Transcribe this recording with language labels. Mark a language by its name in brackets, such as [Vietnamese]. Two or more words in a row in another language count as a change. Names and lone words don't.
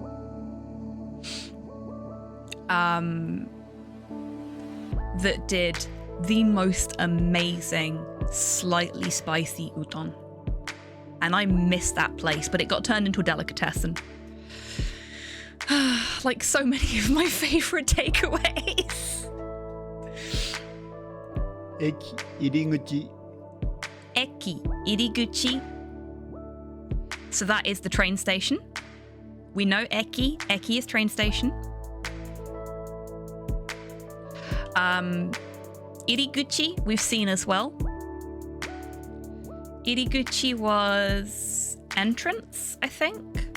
[English] That did the most amazing, slightly spicy udon. And I missed that place, but it got turned into a delicatessen. Like so many of my favourite takeaways. [Japanese] Eki iriguchi. Eki iriguchi. [English] So that is the train station. We know Eki. Eki is train station. Iriguchi we've seen as well. Iriguchi was entrance, I think.